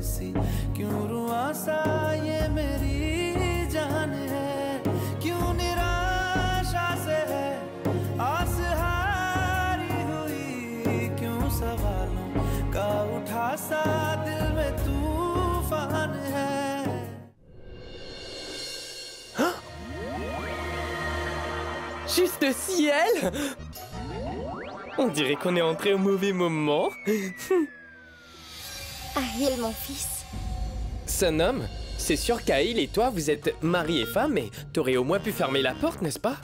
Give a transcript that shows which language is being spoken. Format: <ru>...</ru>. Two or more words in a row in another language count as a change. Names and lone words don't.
<hi>सी क्यों रुआ सा ये मेरी जान है क्यों निराशा से है आस हारी हुई क्यों सवालों का उठा सा दिल में तूफान है</hi> <fr>Juste ciel! On dirait qu'on est entré au mauvais moment. Ahil, mon fils. Sanam, c'est sûr qu'Ahil et toi, vous êtes mari et femme, mais t'aurais au moins pu fermer la porte, n'est-ce pas?</fr>